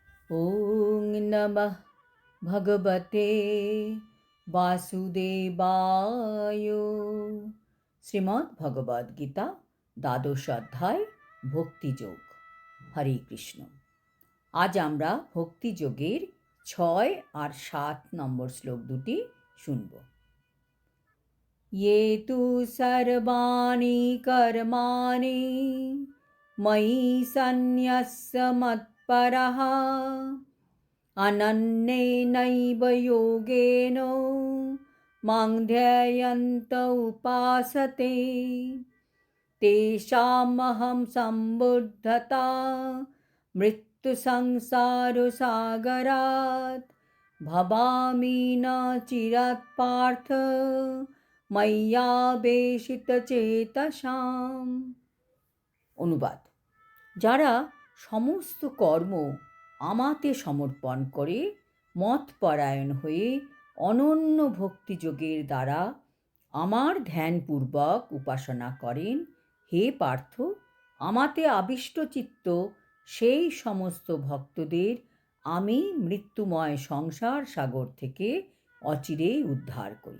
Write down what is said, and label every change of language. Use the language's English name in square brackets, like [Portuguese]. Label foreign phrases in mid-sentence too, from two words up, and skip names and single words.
[Sanskrit] ওং নমঃ ভগবতে বাসুদেবায়। [Bangla] শ্রীমদ্ ভগবদ গীতা দ্বাদশ অধ্যায় ভক্তিযোগ। হরে কৃষ্ণ। আজ আমরা ভক্তিযোগের 6 আর 7 নম্বর শ্লোক দুটি শুনব। [Sanskrit] ये तु सर्वाणि कर्माणि मयि सन्न्यस्य मत्परः अनन्येनैव योगेन मां ध्यायन्त उपासते तेषामहं सम्बुद्धता मृत्युसंसारसागरात् भवामि न चिरात् पार्थ ময়্যাবেশিতচেতসাম। [Bangla] অনুবাদ: যারা সমস্ত কর্ম আমাতে সমর্পণ করে মতপরায়ণ হয়ে অনন্য ভক্তিযোগের দ্বারা আমার ধ্যানপূর্বক উপাসনা করেন, হে পার্থ, আমাতে আবিষ্টচিত্ত সেই সমস্ত ভক্তদের আমি মৃত্যুময় সংসার সাগর থেকে অচিরেই উদ্ধার করি।